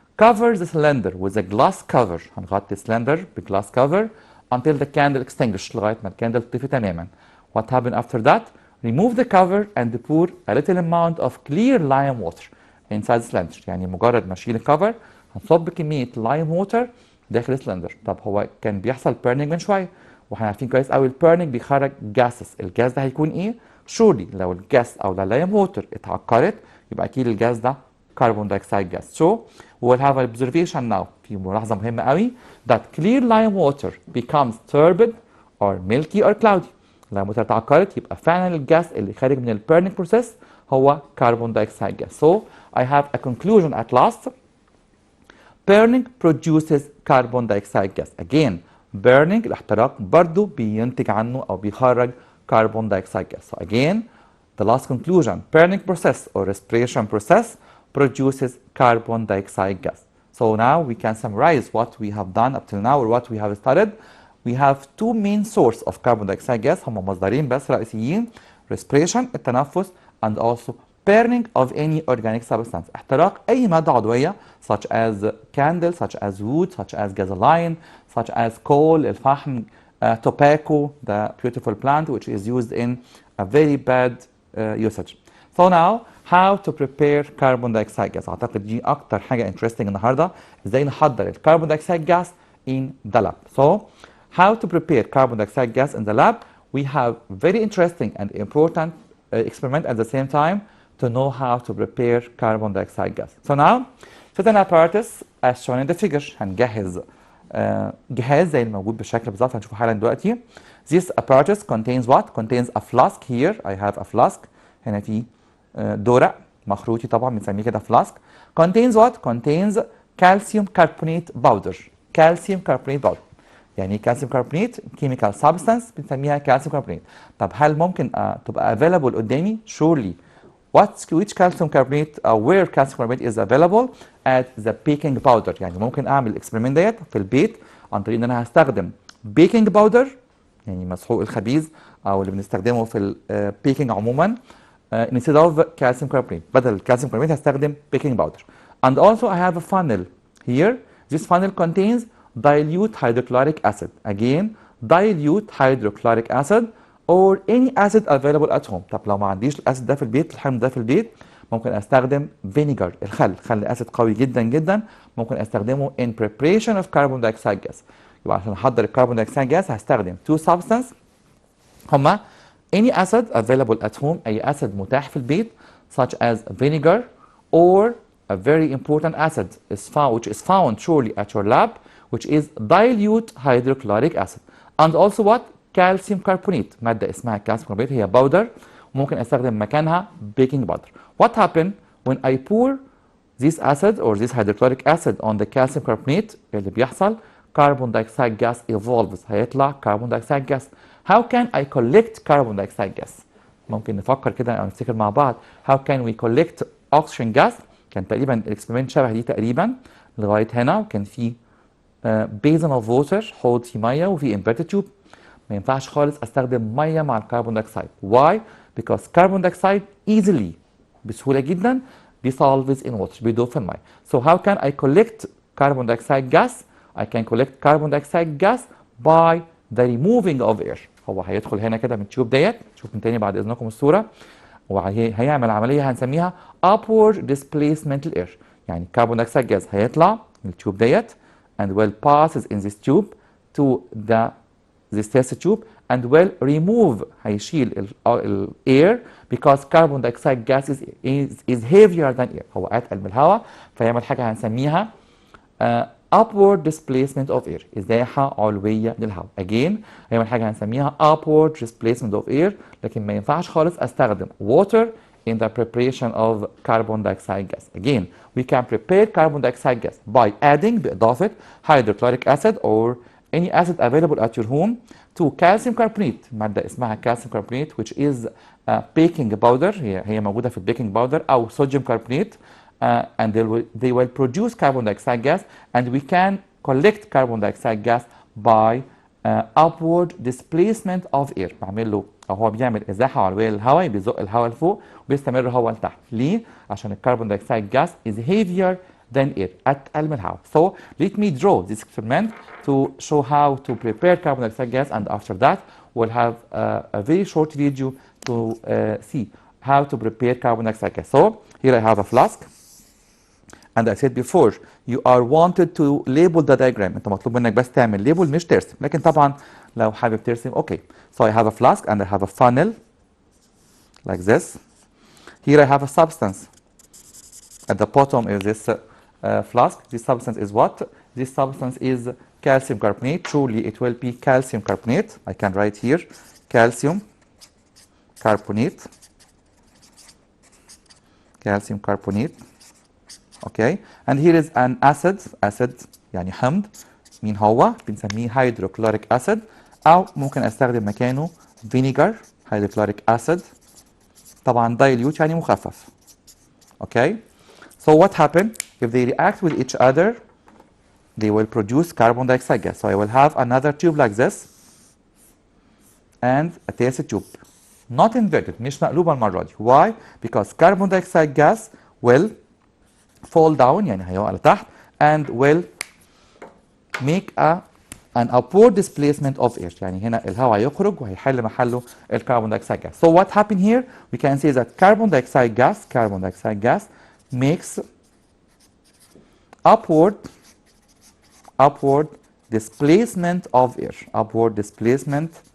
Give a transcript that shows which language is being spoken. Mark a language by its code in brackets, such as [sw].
[en] cover the cylinder with a glass cover، هنغطي cylinder بglass cover until the candle extinguished، [ar] لغاية ما الكاندل تطفي تماما. [en] what happened after that؟ remove the cover and pour a little amount of clear lime water inside the cylinder، [ar] يعني مجرد ما اشيل الكفر هنصب كمية lime water داخل السلندر. طب هو كان بيحصل burning من شوية، واحنا عارفين كويس قوي البيرنينج بيخرج gases. الجاز ده هيكون ايه؟ surely لو الجاس او اللايم ووتر اتعكرت يبقى اكيد الجاز ده carbon dioxide gas. [en] so we will have an observation now، [ar] في ملاحظة مهمة قوي [en] that clear lime water becomes turbid or milky or cloudy. [ar] لما الووتر اتعكرت يبقى فعلا الجاس اللي خارج من البيرنينج بروسيس هو carbon dioxide gas. [en] so I have a conclusion at last. burning produces carbon dioxide gas. [ar] again burning الاحتراق برضو بينتج عنه او بيخرج carbon dioxide gas. [en] so again the last conclusion burning process or respiration process produces carbon dioxide gas. so now we can summarize what we have done up till now or what we have studied. we have two main sources of carbon dioxide gas، [ar] هم مصدرين بس رئيسيين: [en] respiration التنفس and also burning of any organic substance، [ar] احتراق أي مادة عضوية [en] such as candle, such as wood, such as gasoline, such as coal الفحم, tobacco the beautiful plant which is used in a very bad usage. so now how to prepare carbon dioxide gas. [ar] أعتقد دي أكتر حاجة interesting النهاردة، إزاي نحضر الكربون [en] dioxide gas in the lab. so how to prepare carbon dioxide gas in the lab؟ we have very interesting and important experiment at the same time to know how to prepare carbon dioxide gas. So now, fit an apparatus as shown in the figure. [ar] هنجهز جهاز زي الموجود بالشكل بالظبط هنشوفه حالا دلوقتي. [en] This apparatus contains what? Contains a flask. Here I have a flask. [ar] هنا في دورق مخروطي طبعا بنسميه كده flask. [en] Contains what? Contains calcium carbonate powder. Calcium carbonate powder. يعني calcium carbonate chemical substance بنسميها calcium carbonate. [ar] طب هل ممكن تبقى available قدامي؟ Surely. [en] Which calcium carbonate where calcium carbonate is available at the baking powder. [ar] يعني ممكن اعمل الاكسبيرمنت ديت في البيت عن طريق ان انا هستخدم baking powder يعني مسحوق الخبيز او اللي بنستخدمه في البيكنج عموما [en] instead of calcium carbonate. بدل الكالسيوم carbonate هستخدم baking powder. And also I have a funnel here. This funnel contains dilute hydrochloric acid. Again, dilute hydrochloric acid or any acid available at home. [ar] طب لو ما عنديش الاسيد ده في البيت، الحمض ده في البيت، ممكن استخدم vinegar، خل اسيد قوي جدا جدا، ممكن استخدمه [en] in preparation of carbon dioxide gas. يبقى عشان احضر الكربون دايوكسيد جاز هستخدم two substances هما any acid available at home، [ar] اي اسيد متاح في البيت [en] such as vinegar or a very important acid which is found surely at your lab which is dilute hydrochloric acid and also what calcium carbonate. [ar] مادة اسمها calcium carbonate هي باودر ممكن استخدم مكانها baking powder. [en] What happen when I pour this acid or this hydrochloric acid on the calcium carbonate؟ [ar] اللي بيحصل [en] carbon dioxide gas evolves، [ar] هيطلع carbon dioxide gas. [en] How can I collect carbon dioxide gas؟ [ar] ممكن نفكر كده او نفتكر مع بعض [en] how can we collect oxygen gas. [ar] كان تقريبا الاكسبيرمنت شبه دي تقريبا لغايه هنا، وكان في [en] basin of water [ar] حوض فيه ميه وفي inverted tube. ما ينفعش خالص استخدم ميه مع الكربون دايوكسيد. [en] Why؟ Because carbon dioxide easily بسهوله جدا dissolves in water [ar] بيدوب في الميه. [en] So how can I collect carbon dioxide gas؟ I can collect carbon dioxide gas by the removing of air. [ar] هو هيدخل هنا كده من التيوب ديت، شوف من تاني بعد اذنكم الصوره، وهيعمل عمليه هنسميها [en] upward displacement air. [ar] يعني الكربون دايوكسيد جاز هيطلع من التيوب ديت [en] and will passes in this tube to this test tube and will remove هيشيل ال air because carbon dioxide gas is heavier than air. [ar] هو اتقل من الهواء فيعمل حاجه هنسميها [en] upward displacement of air، [ar] ازاحه علويه للهواء. [en] again [ar] هيعمل حاجه هنسميها [en] upward displacement of air، [ar] لكن ما ينفعش خالص استخدم [en] water in the preparation of carbon dioxide gas. Again, we can prepare carbon dioxide gas by adding بإضافة hydrochloric acid or any acid available at your home to calcium carbonate. مادة اسمها calcium carbonate which is baking powder، [ar] هي موجودة في البيكنج باودر [en] أو sodium carbonate and they will produce carbon dioxide gas and we can collect carbon dioxide gas by upward displacement of air. [ar] بعمل له او هو بيعمل ازاحه علويه للهواء، بيزق الهواء لفوق وبيستمر الهواء لتحت. ليه؟ عشان الكربون دايوكسيد [en] gas is heavier than air، [ar] اتقل من الهواء. [en] So let me draw this experiment to show how to prepare carbon dioxide gas and after that we'll have a very short video to see how to prepare carbon dioxide gas. So here I have a flask and I said before you are wanted to label the diagram. [ar] انت مطلوب منك بس تعمل label مش ترسم، لكن طبعا لو حابب ترسم اوكي. [en] So I have a flask and I have a funnel like this. Here I have a substance. At the bottom is this flask. This substance is what? This substance is calcium carbonate. Truly it will be calcium carbonate. I can write here calcium carbonate. Calcium carbonate. Okay, and here is an acid [ar] يعني حمض. مين هو؟ بنسميه hydrochloric acid أو ممكن أستخدم مكانه vinegar hydrochloric acid. طبعا dilute يعني مخفف. [en] Okay, so what happen if they react with each other? They will produce carbon dioxide gas. So I will have another tube like this and a test tube. Not inverted، [ar] مش مقلوبة المرة دي. [en] Why? Because carbon dioxide gas will fall down [ar] يعني هيقع لتحت [en] and will make an upward displacement of air. [ar] يعني هنا الهواء يخرج وهيحل محله الكربون دايوكسيد gas. [en] So what happened here? We can say that carbon dioxide gas makes upward displacement of air. Upward displacement